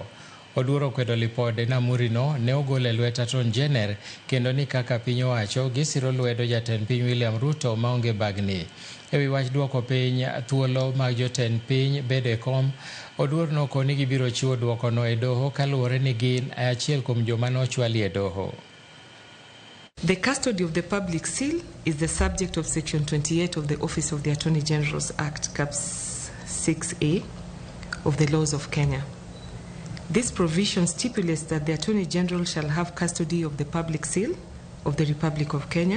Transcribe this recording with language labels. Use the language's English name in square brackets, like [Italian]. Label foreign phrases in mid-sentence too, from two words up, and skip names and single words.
[Luo (Kenya and Tanzania)] Oduor okwedo lipode na amurino ne ogol e lwet [English] Attorney General [Luo (Kenya and Tanzania)] kendo ni kaka piny owacho gisiro lwedo jatend piny William Ruto maonge bagni. E wi wach duoko piny thuolo mag jotend piny bedo e kom, Oduor nokoni ni gibiro chiwo duokono e doho kaluwore ni gin achiel kuom joma nochwali e doho. [English] The custody of the public seal is the subject of Section 28 of the Office of the Attorney General's Act, Caps 6A of the laws of Kenya. This provision stipulates that the Attorney General shall have custody of the public seal of the Republic of Kenya.